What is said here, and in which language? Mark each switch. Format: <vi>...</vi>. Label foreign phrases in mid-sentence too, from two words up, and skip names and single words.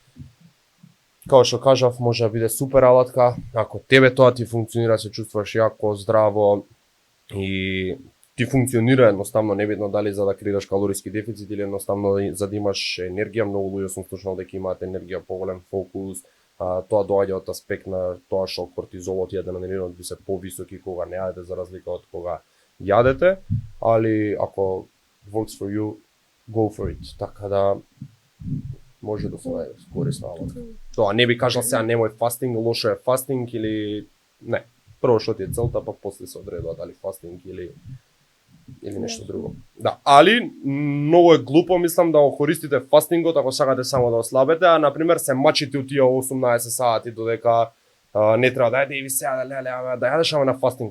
<mk>Као што кажав, може да биде супер алатка, ако тебе тоа ти функционира, се чувствуваш јако, здраво и ти функционира едноставно, небитно дали за да креираш калориски дефицит или едноставно за да имаш енергија, многу луѓе сум слушнал дека имаат енергија, поголем фокус, тоа доаѓа од аспект на тоа што кортизолот и адреналинот би се повисоки кога не јадете за разлика од кога јадете, али ако</mk> <en>works for you, go for it.</en> <mk>Така да може да се најде корисна алатка. Тоа не би кажал сега немој фастинг, лошо е фастинг или не. Прво што ти е целта, па после се одредува дали фастинг или нешто друго. Да, али многу е глупо мислам да го користите фастингот ако сакате само да ослабете, а на пример се мачите у тие 18 сати додека не треба да јадете и ви сега да јадеш ама на фастинг.</mk>